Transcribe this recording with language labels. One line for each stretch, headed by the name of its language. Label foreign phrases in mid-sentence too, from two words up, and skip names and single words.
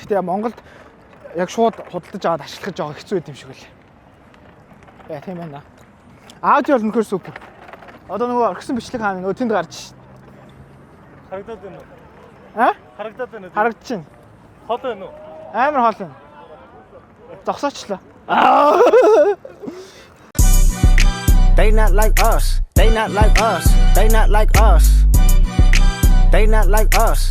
Mongolian: Гэтэ Монголд яг шууд худалдаж аваад ашиглах гэж байгаа хэцүү байд юм шиг үлээ. Яа тийм байна. Аудио бол нөхөр супер. Одоо нөгөө орхисон бичлэг хаана нөгөө тэнд гарч шин. Харагдаад байна уу? Харагдаад байна уу? Харагдаж байна. Хол байна уу? Амар хол байна. Зогсоочлаа.
English: They not like us. They not like us. They not like us. They not like us.